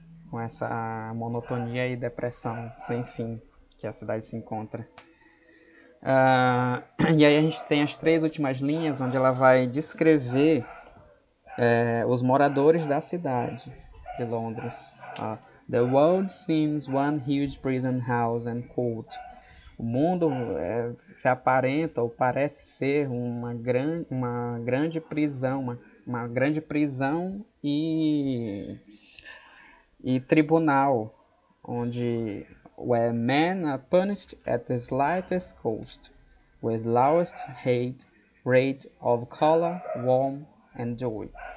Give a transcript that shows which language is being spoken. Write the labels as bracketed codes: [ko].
[pt] Com essa monotonia e depressão sem fim que a cidade se encontra. E aí a gente tem as 3 últimas linhas, onde ela vai descrever os moradores da cidade de Londres. [en] The world seems one huge prison house and court. [pt] O mundo se aparenta ou parece ser uma grande prisão, uma grande prisão e tribunal, onde [en] where men are punished at the slightest cost, with lowest rate of color, warmth and joy.